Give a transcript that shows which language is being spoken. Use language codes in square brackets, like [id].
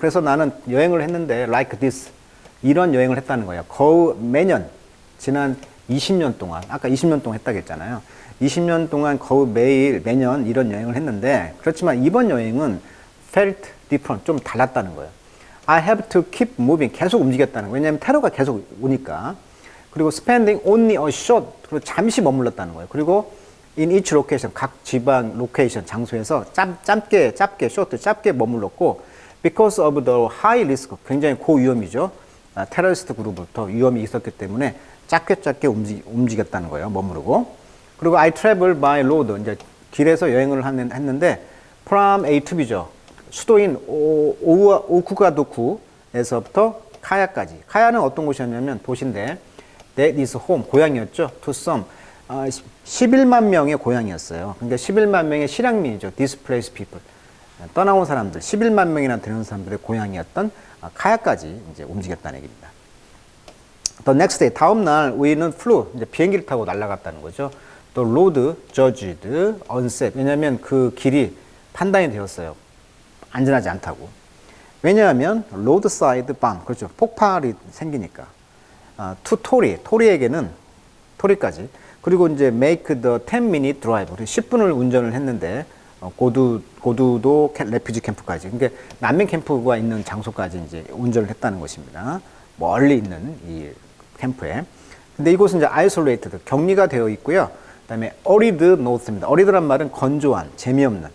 [ko] 그래서 나는 여행을 했는데 [en] like this. [ko] 이런 여행을 했다는 거예요. 매년 지난 20년 동안, 아까 20년 동안 했다고 했잖아요. 20년 동안 매년 이런 여행을 했는데, 그렇지만 이번 여행은 [en] felt different, [ko] 좀 달랐다는 거예요. [en] I have to keep moving, [ko] 계속 움직였다는 거예요. 왜냐하면 테러가 계속 오니까. 그리고 [en] spending only a short, [ko] 그리고 잠시 머물렀다는 거예요. 그리고 [en] in each location, [ko] 각 지방 로케이션, 장소에서 짧게 머물렀고, [en] because of the high risk, [ko] 굉장히 고위험이죠. 테러리스트 그룹부터 위험이 있었기 때문에 짧게 움직였다는 거예요. 머무르고. 그리고 [en] I travel by road, [ko] 이제 길에서 여행을 했는데, [en] from A to B죠. [ko] 수도인 오쿠가도쿠에서부터 카야까지. 카야는 어떤 곳이었냐면 도시인데, [en] that is home, [ko] 고향이었죠. [en] to some. [ko] 11만 명의 고향이었어요. 그러니까 11만 명의 실향민이죠. [en] displaced people. [ko] 떠나온 사람들, 11만 명이나 되는 사람들의 고향이었던 카야까지 이제 움직였다는 얘기입니다. [en] The next day, [ko] 다음 날 우리는 [en] flew, [ko] 이제 비행기를 타고 날아갔다는 거죠. 또 [en] road judged unsafe. [ko] 왜냐하면 그 길이 판단이 되었어요. 안전하지 않다고. 왜냐하면 [en] roadside bomb, [ko] 그렇죠. 폭발이 생기니까. to 토리에게는 토리까지. 그리고 이제 [en] make the 10-minute drive. [ko] 10분을 운전을 했는데 고두도 레퓨지 캠프까지. 그러니까 난민 캠프가 있는 장소까지 이제 운전을 했다는 것입니다. 멀리 있는 이 캠프에. 근데 이곳은 이제 [en] isolated, [ko] 격리가 되어 있고요. 그다음에 [en] arid north [ko] 입니다. arid란 말은 건조한, 재미없는.